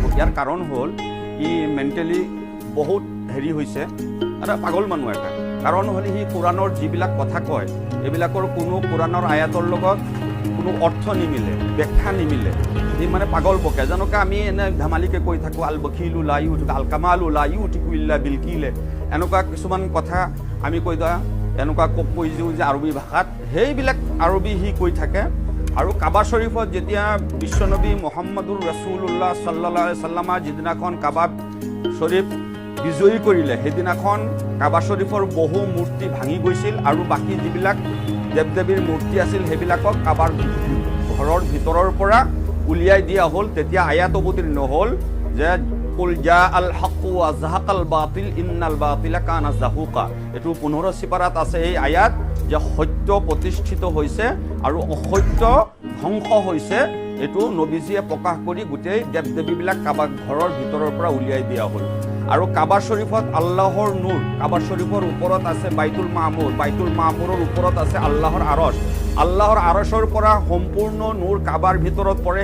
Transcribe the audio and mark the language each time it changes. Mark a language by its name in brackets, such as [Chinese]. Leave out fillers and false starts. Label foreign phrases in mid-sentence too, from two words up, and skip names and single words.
[Assamese] ইয়াৰ কাৰণ হ'ল ই মেণ্টেলি বহুত হেৰি হৈছে, এটা পাগল মানুহ এটা। কাৰণ হ'ল সি কোৰাণৰ যিবিলাক কথা কয় এইবিলাকৰ কোনো কোৰাণৰ আয়াতৰ লগত কোনো অৰ্থ নিমিলে, ব্যাখ্যা নিমিলে। সি মানে পাগল বকে, যেনেকৈ আমি এনে ধেমালিকে কৈ থাকোঁ [Arabic] البخيل لا يطيق الكمال لا يطيق إلا بالكل, [Assamese] এনেকুৱা কিছুমান কথা আমি কৈ দিওঁ, এনেকুৱা কৈ দিওঁ যে আৰবী ভাষাত, সেইবিলাক আৰবী সি কৈ থাকে। আৰু কাবা শ্বৰীফত যেতিয়া বিশ্বনবী মুহাম্মাদুৰ [Arabic] رسول الله صلى الله عليه وسلم [Assamese] যিদিনাখন কাবা শ্বৰীফ বিজয়ী কৰিলে, সেইদিনাখন কাবা শ্বৰীফৰ বহু মূৰ্তি ভাঙি গৈছিল আৰু বাকী যিবিলাক দেৱ দেৱীৰ মূৰ্তি আছিল সেইবিলাকক কাবাৰ ঘৰৰ ভিতৰৰ পৰা উলিয়াই দিয়া হ'ল। তেতিয়া আয়াত অৱতীৰ্ণ হ'ল যে [Arabic] قل جاء الحق وزهق الباطل إن الباطل كان زهوقا. [Assamese] এইটো 15 সিপাৰাত আছে এই আয়াত, যে সত্য প্ৰতিষ্ঠিত হৈছে আৰু অসত্য ধ্বংস হৈছে। এইটো নবীজীয়ে প্ৰকাশ কৰি গোটেই দেৱ দেৱীবিলাক কাবা ঘৰৰ ভিতৰৰ পৰা উলিয়াই দিয়া হ'ল। আৰু কাবা শ্বৰীফত আল্লাহৰ নূৰ, কাবা শ্বৰীফৰ ওপৰত আছে বাইতুল মামুৰ, বাইতুল মামুৰৰ ওপৰত আছে আল্লাহৰ আৰশ, আল্লাহৰ আৰশৰ পৰা সম্পূৰ্ণ নূৰ কাবাৰ ভিতৰত পৰে।